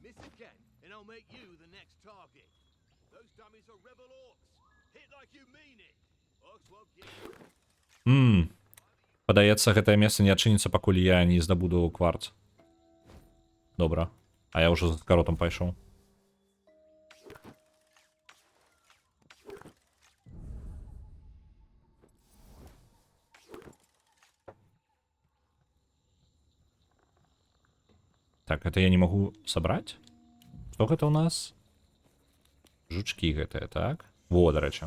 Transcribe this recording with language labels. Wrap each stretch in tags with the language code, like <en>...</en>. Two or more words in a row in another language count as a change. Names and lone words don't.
<be>Падаецца, гэтае месца не адчыніцца, пакуль я не здабуду кварц. Добра. А я ўжо з каротам пайшоў.</be> <ru>Так, это я не могу собрать? Что это у нас?</ru> <be>Жучки гэтыя, так? Во, дарэчы.</be>